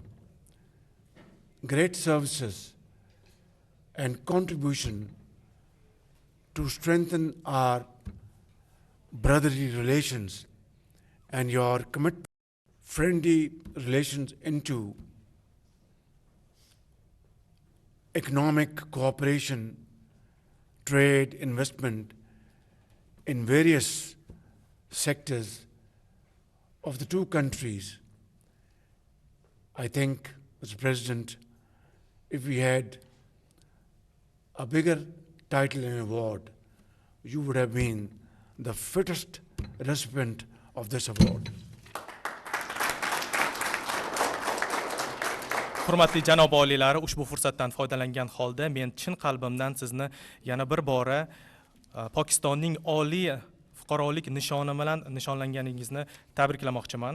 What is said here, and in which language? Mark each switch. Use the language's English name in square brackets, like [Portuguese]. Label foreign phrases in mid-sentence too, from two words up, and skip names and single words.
[English] great services and contribution to strengthen our brotherly relations and your commitment friendly relations into economic cooperation, trade, investment in various sectors of the two countries. I think, Mr. President, if we had a bigger title and award, you would have been the fittest recipient of this award. [Uzbek] Hurmatli janob oliylari, ushbu fursatdan foydalangan holda men chin qalbimdan sizni yana bir bora Pokistonning oliy fuqarolik nishoni bilan nishonlanganingizni tabriklamoqchiman.